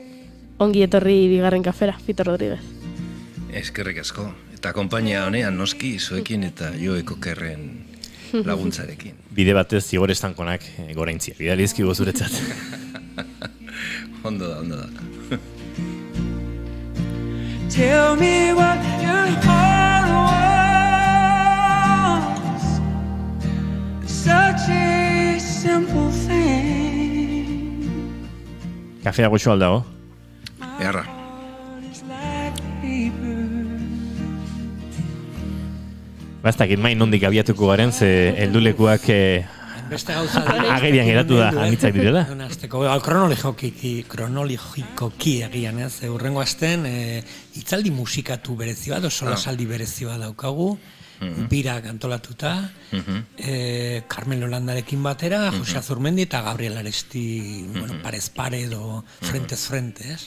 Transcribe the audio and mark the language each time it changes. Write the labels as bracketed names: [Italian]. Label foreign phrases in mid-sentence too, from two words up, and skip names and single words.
[Basque] Ongi etorri bigarren kafera, Fito Rodriguez. Eskerrik asko. Eta konpainia honean noski zuekin eta Joeko Kerren laguntzarekin. Bide batez Igor Estankonak goraintzia bidalizki gozuretzat. Ondo da. [English] Tell me what your heart wants. Such a simple thing. [Basque] Kafea goxo aldago? Beharra. Bastakit main nondik abiatuko garen, ze heldulekuak agerian geratu da anitzak direla. Kronologikoki egian ez, urrengo asten hitzaldi musikatu berezi bat, solasaldi berezi bat daukagu, birak antolatuta, Carmen Holandarekin batera, Jose Azurmendi eta Gabriel Aresti, parez pare edo frentez frente, ez?